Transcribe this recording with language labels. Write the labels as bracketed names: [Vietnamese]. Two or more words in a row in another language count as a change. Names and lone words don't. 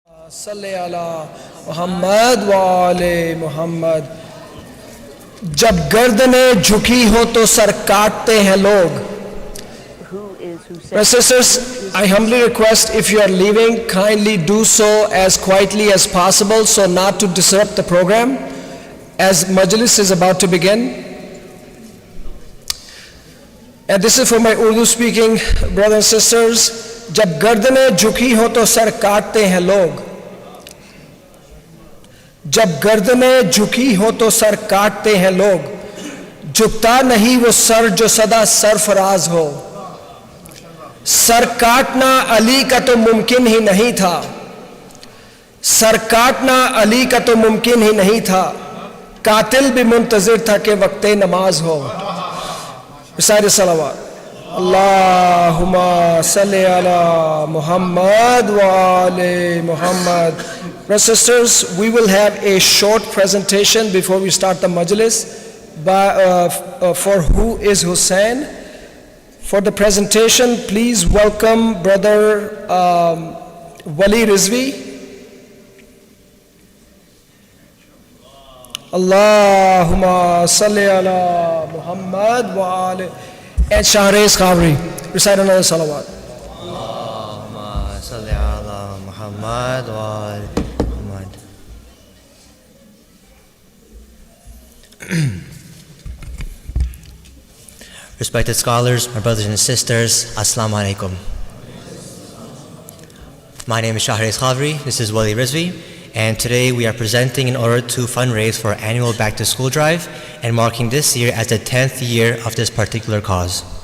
[Arabic] صلّ على محمد وآل محمد. [Urdu] جب گردنیں جھکی ہو تو سر کاٹتے ہیں لوگ. [English] My sisters, I humbly request if you are leaving, kindly do so as quietly as possible so not to disrupt the program as Majalis is about to begin. And this is for my Urdu speaking brothers and sisters. [Urdu] جب گردنیں جھکی ہو تو سر کاٹتے ہیں لوگ. جب گردنیں جھکی ہو تو سر کاٹتے ہیں لوگ. جھکتا نہیں وہ سر جو سدا سرفراز ہو۔ سر کاٹنا علی کا تو ممکن ہی نہیں تھا. سر کاٹنا علی کا تو ممکن ہی نہیں تھا. قاتل بھی منتظر تھا کہ وقتِ نماز ہو. [Arabic] بسار صلوات اللهم صل على محمد وآل محمد. [English] Brothers and sisters, we will have a short presentation before we start the Majalis for who is Hussain. For the presentation, please welcome Brother Wali Rizvi. [Arabic] اللهم صل على محمد وآل. [English] And Shahriz Khavri. Recite another salawat. [Arabic] اللهم صل على محمد وآل محمد. [English] Respected scholars, my brothers and sisters, [Arabic] السلام عليكم. [English] My name is Shahriz Khavri, this is Wali Rizvi, and today we are presenting in order to fundraise for our annual back to school drive and marking this year as the 10th year of this particular cause.